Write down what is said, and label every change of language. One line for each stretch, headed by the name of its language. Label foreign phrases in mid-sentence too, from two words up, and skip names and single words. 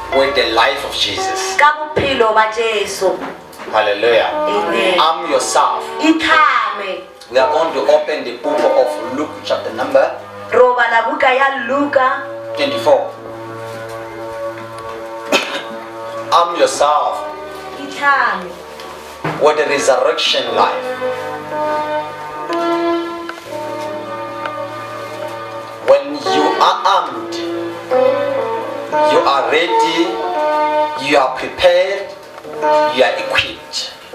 English: with the life of Jesus.
Tswana: Ka bophelo ba Jesu.
English: Hallelujah. Amen. Arm yourself.
Tswana: Itlhame.
English: We are going to open the book of Luke chapter number
Tswana: Roba la buka ya Luka 24.
English: Arm yourself
Tswana: itlhame.
English: with the resurrection life. When you are armed, you are ready, you are prepared, you are equipped.